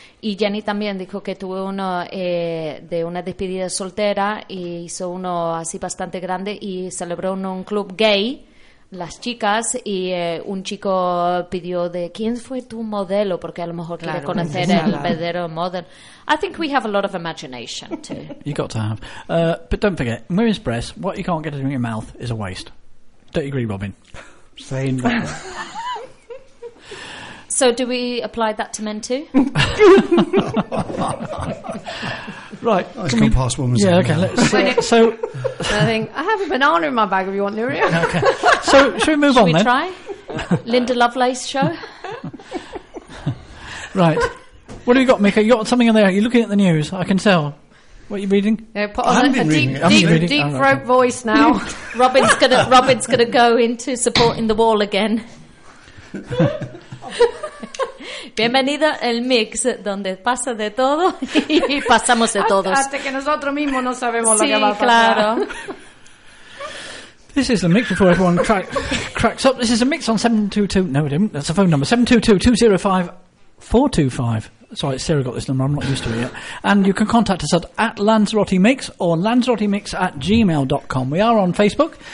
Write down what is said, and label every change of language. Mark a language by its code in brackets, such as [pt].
[es] Y Jenny también dijo que tuvo uno de una despedida soltera y hizo uno así bastante grande y celebró uno un club gay. Las chicas y un chico pidió de quién fue tu modelo, porque a lo mejor claro, quiere conocer el verdadero modelo. [en] I think we have a lot of imagination too. You got to have. But don't forget, women's breasts, what you can't get in your mouth is a waste. Don't you agree, Robin? Saying that. So do we apply that to men too? Right. Oh, it's gone past woman's yeah, okay, let's so I think I have a banana in my bag if you want, Nuria. Okay. So should we move should on we then? Try? Linda Lovelace show. Right. What have you got, Mika? You got something in there? You're looking at the news, I can tell. What are you reading? Yeah, put on a deep throat voice now. Robin's gonna go into supporting the wall again. [es] Bienvenido al mix donde pasa de todo y pasamos de todos. Hasta que nosotros mismos no sabemos sí, lo que va a pasar. Sí, claro. [en] This is the mix before everyone cracks up. This is a mix on 722. No, it didn't. That's the phone number. 722-205-425. Sorry, Sarah got this number. I'm not used to it yet. And you can contact us at @LanzarotteMix or LanzarotteMix@gmail.com. We are on Facebook.